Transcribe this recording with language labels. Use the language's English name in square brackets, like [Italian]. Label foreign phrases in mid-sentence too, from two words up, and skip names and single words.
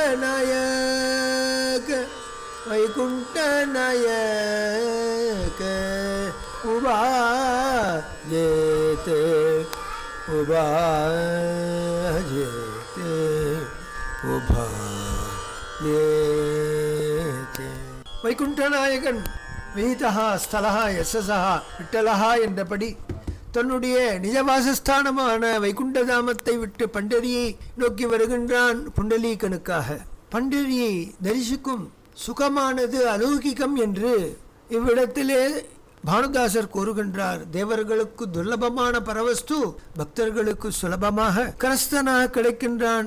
[Marathi] नायक वैकुंठ नायक उभा जेते उभा जेते उभा जेते वैकुंठ नायकन [Tamil] வீதஹா ஸ்தலஹா யசஸஹா விட்டலஹா என்றபடி தன்னுடைய நிஜவாசஸ்தானமான வைகுண்டதாமத்தை விட்டு பண்டரியை நோக்கி வருகின்றான் புண்டலீகனுக்காக. பண்டரியை தரிசிக்கும் சுகமானது அலௌகிகம் என்று இவ்விடத்திலே பானுதாசர் கூறுகின்றார், தேவர்களுக்கு துர்லபமான பரவஸ்து பக்தர்களுக்கு சுலபமாக கரஸ்தனாக கிடைக்கின்றான்.